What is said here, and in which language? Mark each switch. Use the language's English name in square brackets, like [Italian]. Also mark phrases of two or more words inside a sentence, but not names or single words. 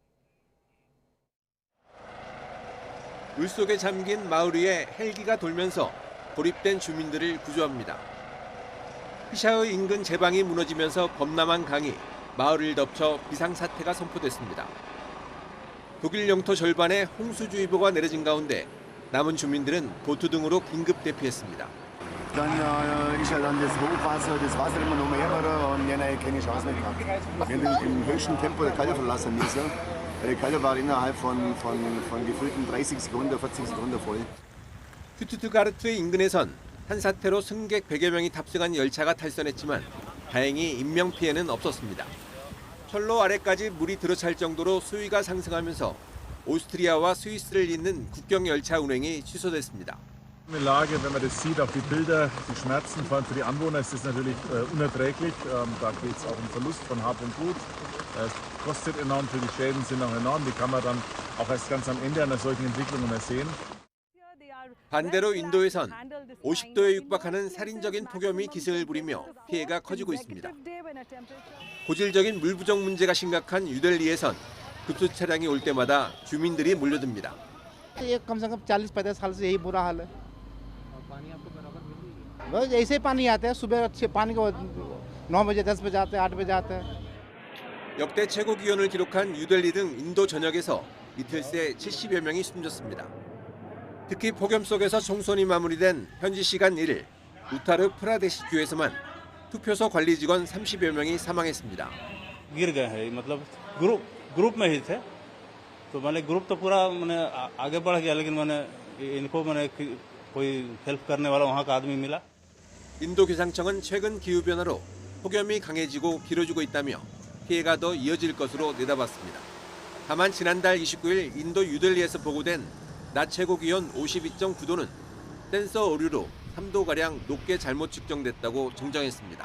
[Korean] 물속에 잠긴 마을 위에 헬기가 돌면서 고립된 주민들을 구조합니다. 피샤의 인근 제방이 무너지면서 범람한 강이 마을을 덮쳐 비상사태가 선포됐습니다. 독일 영토 절반에 홍수주의보가 내려진 가운데 남은 주민들은 보트 등으로 긴급 대피했습니다. [German] Dann ist ja dann das Hochwasser, das Wasser immer noch mehr und dann keine Chance mehr gehabt. Wir haben im höchsten Tempo die Kalle verlassen müssen. Die Kalle war innerhalb von gefühlten 30 Sekunden, 40 Sekunden voll. [Korean] 슈투트가르트의 인근에선 산사태로 승객 100여 명이 탑승한 열차가 탈선했지만 다행히 인명피해는 없었습니다. 철로 아래까지 물이 들어찰 정도로 수위가 상승하면서 오스트리아와 스위스를 잇는 국경 열차 운행이 취소됐습니다. [German] Die Lage, wenn man das sieht, auch die Bilder, die Schmerzen, vor allem für die Anwohner ist das natürlich unerträglich. Da geht es auch um Verlust von Hab und Gut. Es kostet enorm viel, die Schäden sind auch enorm. Die kann man dann auch erst ganz am Ende einer solchen Entwicklung sehen. [Korean] 반대로 인도에선 50도에 육박하는 살인적인 폭염이 기승을 부리며 피해가 커지고 있습니다. 고질적인 물 부족 문제가 심각한 뉴델리에선 급수 차량이 올 때마다 주민들이 몰려듭니다. [Hindi] तो ये कम से कम 40-50 साल से यही बुरा हाल है। बस ऐसे पानी आता है, सुबह अच्छे पानी को 9 बजे 10 बजे आते हैं, 8 बजे आता है। [Korean] 역대 최고 기온을 기록한 뉴델리 등 인도 전역에서 이틀 새 70여 명이 숨졌습니다. 특히 폭염 속에서 총선이 마무리된 현지 시간 1일 우타르 프라데시 주에서만 투표소 관리 직원 30여 명이 사망했습니다. [Hindi] गिर गए हैं, मतलब ग्रुप में ही थे, तो मैंने ग्रुप तो पूरा मैंने आगे बढ़ गया, लेकिन मैंने इनको मैंने कोई हेल्प करने वाला वहाँ का आदमी मिला। [Korean] 인도 기상청은 최근 기후 변화로 폭염이 강해지고 길어지고 있다며 피해가 더 이어질 것으로 내다봤습니다. 다만 지난달 29일 인도 뉴델리에서 보고된 낮 최고 기온 52.9도는 센서 오류로 3도가량 높게 잘못 측정됐다고 정정했습니다.